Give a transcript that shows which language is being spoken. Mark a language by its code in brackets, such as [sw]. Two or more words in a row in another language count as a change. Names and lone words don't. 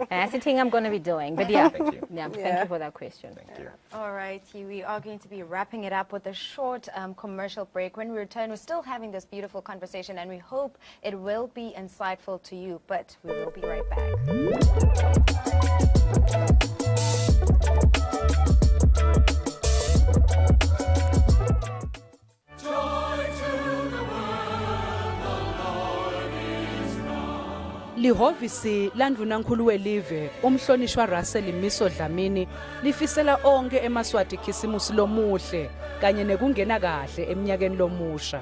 [en] That's the thing I'm going to be doing. But yeah, thank you for that question. Thank you. All right, we are going to be wrapping it up with a short commercial break. When we return, we're still having this beautiful conversation, and we hope it will be insightful to you, but we will be right back. [ss] Lihhovisi landvunankhulu welive umhlonishwa Russell Miso Dlamini lifisela onke eMaswati Khisimusi lomuhle kanye nekungena kahle eminyakeni lomusha.